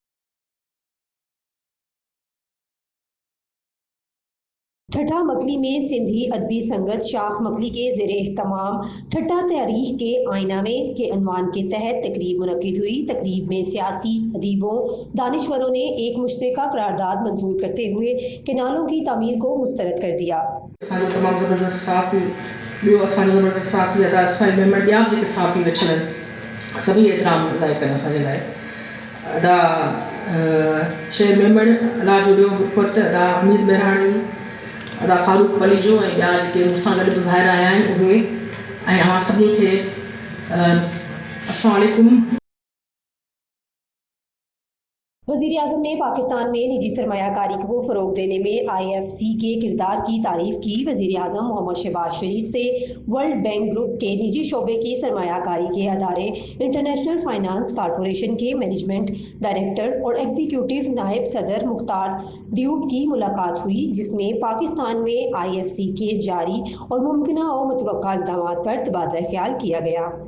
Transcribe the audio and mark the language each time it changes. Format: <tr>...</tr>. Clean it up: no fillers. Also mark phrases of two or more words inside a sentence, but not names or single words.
<ur>ٹھٹھہ مکلی میں سندھی ادبی سنگت شاخ مکلی کے زیر اہتمام ٹھٹھہ تاریخ کے آئینہ میں کے عنوان کے تحت تقریب منعقد ہوئی۔ تقریب میں سیاسی، ادیبوں، دانشوروں نے ایک مشترکہ قرارداد منظور کرتے ہوئے کینالوں کی تعمیر کو مسترد کر دیا۔</ur> <sd>تمام زبردست صحافی زبردست صحافی ادا اسفل ممبر ॿिया बि जेके صحافी वेठल आहिनि सभी एतिराम अदा कनि असांजे लाइ। अदा शेर मेमण, अला जो ॿियो फुत, अदा अमीर बेराणी, अदा फारूक वलीजो ऐं ॿिया जेके मूंसां गॾु बि ॿाहिरि आया आहिनि उहे ऐं अव्हां सभिनी खे अस्सलाम वालेकुम।</sd> <ur>وزیر اعظم نے پاکستان میں نجی سرمایہ کاری کو فروغ دینے میں IFC کے کردار کی تعریف کی. وزیر اعظم محمد شہباز شریف سے ورلڈ بینک گروپ کے نجی شعبے کی سرمایہ کاری کے ادارے انٹرنیشنل فائنانس کارپوریشن کے</ur> <en>management director</en> <ur>اور ایگزیکٹو نائب صدر مختار ڈیوب کی ملاقات ہوئی، جس میں پاکستان میں IFC کے جاری اور ممکنہ اور متوقع اقدامات پر تبادلہ خیال کیا گیا.</ur>